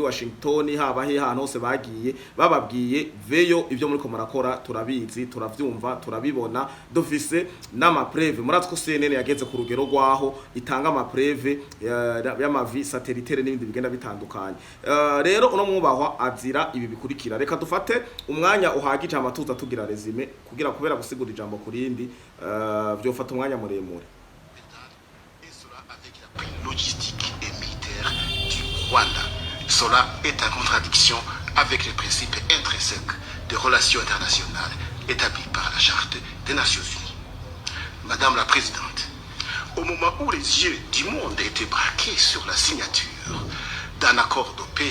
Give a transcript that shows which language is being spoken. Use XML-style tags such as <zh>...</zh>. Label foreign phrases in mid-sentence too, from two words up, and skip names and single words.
<rn>Washington haba ahantu hose bagiye bababwiye veyo ibyo muri ko murakora turabizi turavyumva turabibona dufise n'ama preve muratwo CNN yageze ku rugero rwaho itanga ama preve y'amavi satellitaire n'ibindi bigenda bitandukanye rero uno mwubahwa azira ibi bikurikira reka dufate umwanya uhagije amatuza tugira resume kugira kubera gusigura ijambo kurindi byofata umwanya muremure</rn> <fr>logistique et militaire du Rwanda. Cela est en contradiction avec les principes intrinsèques des relations internationales établis par la Charte des Nations Unies. Madame la Présidente, au moment où les yeux du monde étaient braqués sur la signature d'un accord de paix</fr>